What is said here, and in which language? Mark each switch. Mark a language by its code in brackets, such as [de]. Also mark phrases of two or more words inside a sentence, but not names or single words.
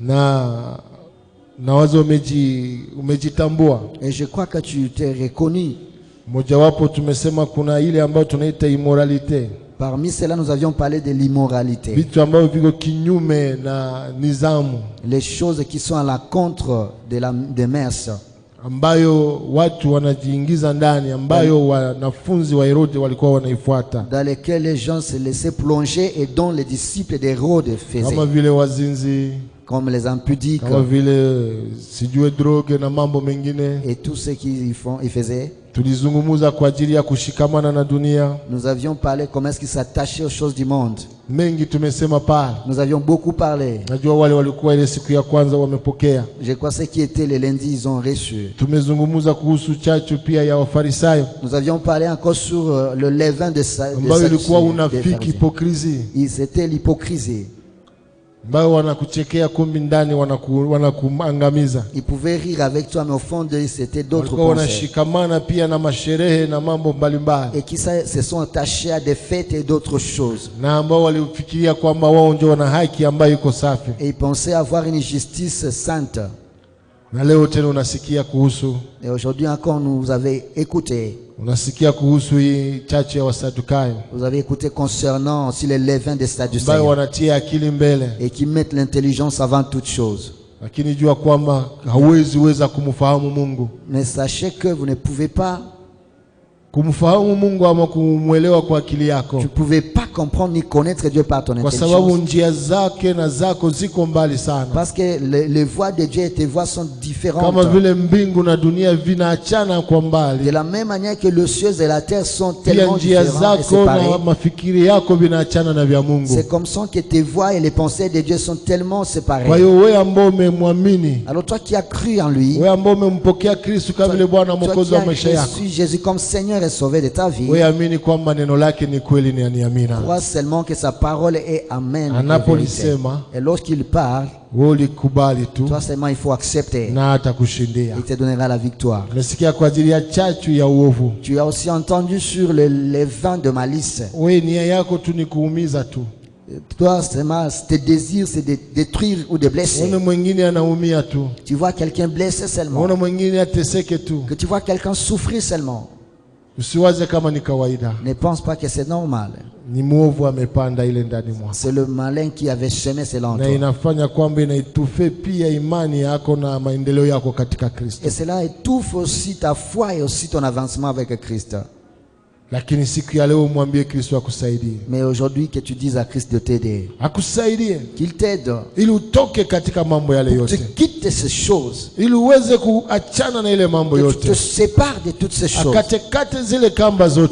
[fr] Et je crois que tu t'es reconnu. Parmi cela, nous avions parlé de l'immoralité. Les choses qui sont à l'encontre des mœurs. [sw] ambayo watu wanajiingiza ndani, ambayo wanafunzi wa Herode walikuwa wanaifuata, [fr] dans lesquels les gens se laissaient plonger et dont les disciples d'Hérode faisaient, [sw] kama vile wazinzi, [fr] comme les impudiques, [sw] kama vile sijue drogue na mambo mengine, [fr] et tout ce qu'ils faisaient. [sw] Tulizungumuza kwa ajili ya kushikamana na dunia. [fr] Nous avions parlé comment est-ce qu'ils s'attachaient aux choses du monde. [sw] Mengi tumesema pale. [fr] Nous avions beaucoup parlé. [sw] Najua wale walikuwa ile siku ya kwanza wamepokea. [fr] Je crois ceux qui étaient les lundis ils ont reçu. [sw] Tumezungumuza kuhusu chachu pia ya Wafarisayo. [fr] Nous avions parlé encore sur le levain de Sadducéens. [sw] Ambayo ilikuwa unafiki, [fr] hypocrisie. C'était l'hypocrisie. [sw] Ambao wanakuchekea kumbi ndani wanakuangamiza. [fr] Ils pouvaient rire avec toi mais au fond de c'était d'autres pensées. [sw] Wanashikamana pia na masherehe na mambo mbalimbali. [fr] Et qui se sont attachés à des fêtes et d'autres choses. [sw] Na ambao walifikiria kwamba wao ndio wana haki ambayo iko safi. [fr] Et ils pensaient avoir une justice sainte. [sw] Na leo tena unasikia kuhusu. [fr] Et aujourd'hui encore nous avez écouté. [sw] Unasikia kuhusu hii chachu ya Wasadukayo. [fr] Vous avez écouté concernant aussi les levains des Sadducéens. [sw] Ambao wanatia akili mbele. [fr] Et qui mettent l'intelligence avant toute chose. [sw] Lakini jua kwamba hauwezi kumfahamu Mungu. [fr] Mais sachez que vous ne pouvez pas [sw] kumfahamu Mungu ama kumuelewa kwa akili yako. [fr] Tu ne pouvais pas comprendre ni connaître Dieu par ton intelligence. [sw] Kwa sababu njia zake na zako ziko mbali sana. [fr] Parce que les voies de Dieu et tes voies sont différentes. [sw] Kama vile mbingu na dunia vinaachana kwa mbali. [fr] De la même manière que le ciel et la terre sont tellement différents et séparés. [sw] Na mafikiri yako vinaachana na vya Mungu. [fr] C'est comme ça que tes voies et les pensées de Dieu sont tellement séparées. [sw] Kwa hiyo wewe ambao umemwamini. [fr] Alors toi qui as cru en lui. [sw] Wewe ambao umempokea Kristo kama vile Bwana Mwokozi wa maisha yako. [fr] Jésus comme Seigneur et Sauveur de ta vie. [sw] Wewe amini kwamba neno lake ni kweli ni amina. [fr] Crois seulement que sa parole est amen. [sw] Anapolisema, [fr] et lorsqu'il parle, [sw] ulikubali tu. [fr] Toi seulement il faut accepter. [sw] Na atakushindia. [fr] Il te donnera la victoire. [sw] Nasikia kwa ajili ya chachu ya uovu. [fr] Tu as aussi entendu sur les vins de malice. [sw] Wewe nia yako tu ni kuumiza tu. [fr] Toi seulement tes désirs c'est de détruire ou de blesser. [sw] Mwingine anaumia tu. [fr] Tu vois quelqu'un blessé seulement. [sw] Mwingine ateseke tu. [fr] Que tu vois quelqu'un souffrir seulement. [sw] Usiwaze kama ni kawaida. [fr] Ne pense pas que c'est normal. [sw] Ni muovu amepanda ile ndani mwako. [fr] C'est le malin qui avait semé cela en toi. [sw] Na inafanya kwamba inaitufe pia imani yako na maendeleo yako katika Kristo. [fr] Et cela étouffe aussi ta foi et aussi ton avancement avec Christ. [sw] Lakini siku ya leo mwambie Kristo akusaidie. [fr] Mais aujourd'hui que tu dises à Christ de t'aider. [sw] Akusaidie. [fr] Qu'il t'aide. [sw] Ili utoke katika mambo yale yote. [fr] Tu quittes ces choses. [sw] Ili uweze kuachana na ile mambo yote. [fr] Tu te sépares de toutes ces choses. [sw] Akatekate zile kamba zote.